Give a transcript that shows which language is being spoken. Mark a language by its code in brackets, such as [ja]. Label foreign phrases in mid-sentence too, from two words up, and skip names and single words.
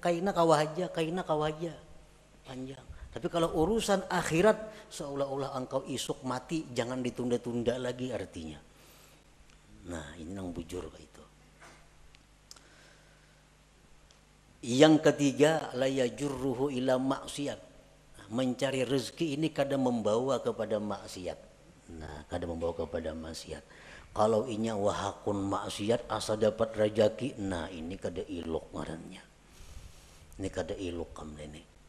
[bjn] Kaina kawaja, panjang. [id] Tapi kalau urusan akhirat seolah-olah engkau isuk mati, jangan ditunda-tunda lagi artinya. Nah, ini yang bujur itu. Yang ketiga, [ar] la yajurruhu ila maksiat. [id] Mencari rezeki ini kadang membawa kepada maksiat. [bjn] Nah, [id] kadang membawa kepada maksiat. [bjn] Kalau inya wahakun maksiat asa dapat rajaki, nah ini kada ilok ngarannya. Ini kada ilok kam ini.